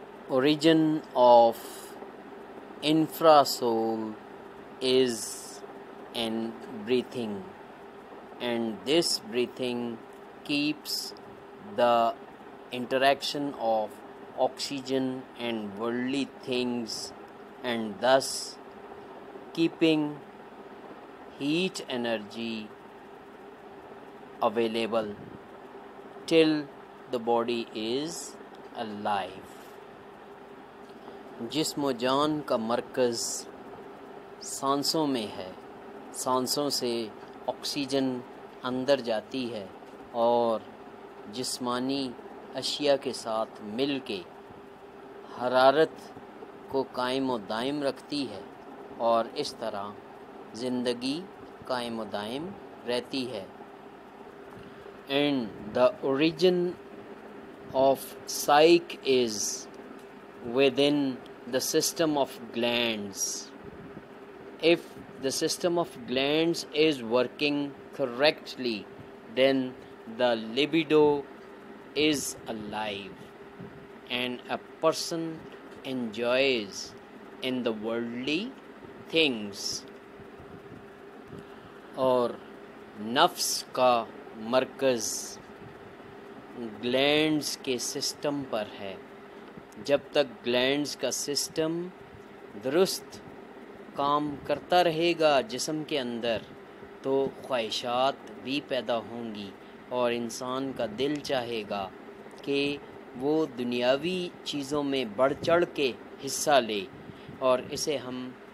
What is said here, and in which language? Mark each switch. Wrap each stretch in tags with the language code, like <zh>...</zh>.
<en>Origin of infrasoul is in breathing, and this breathing keeps the interaction of oxygen and worldly things and thus keeping heat energy available till the body is alive.</en> <ur>جسم و جان کا مرکز سانسوں میں ہے، سانسوں سے oxygen اندر جاتی ہے اور جسمانی اشیاء کے ساتھ مل کے حرارت کو قائم و دائم رکھتی ہے اور اس طرح زندگی قائم و دائم رہتی ہے.</ur> <en>And the origin of psyche is within the system of glands. If the system of glands is working correctly, then the libido is alive and a person enjoys in the worldly things.</en> <ur>اور نفس کا مرکز glands کے system پر ہے. جب تک glands کا system درست کام کرتا رہے گا جسم کے اندر تو خواہشات بھی پیدا ہوں گی اور انسان کا دل چاہے گا کہ وہ دنیاوی چیزوں میں بڑھ چڑھ کے حصہ لے، اور اسے ہم</ur>